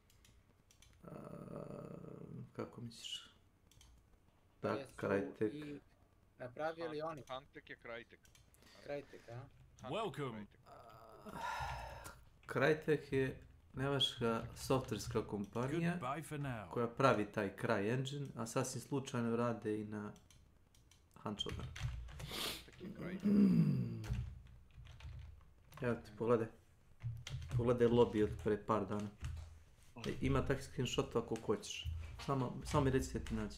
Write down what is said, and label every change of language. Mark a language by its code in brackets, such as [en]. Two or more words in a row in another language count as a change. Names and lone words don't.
[sr] Kako misliš? Da, Krajtek. I napravili oni. Huntek je Krajtek. Krajtek, a? Welcome. Krajtek je nemačka softverska kompanija koja pravi taj Cry engine, a sasvim slučajno rade i na Huntshodan. Evo ti, pogledaj. Pogledaj lobby od pre par dana. Ima takvih screenshotova ako hoćeš. Samo mi reci da ti nađe.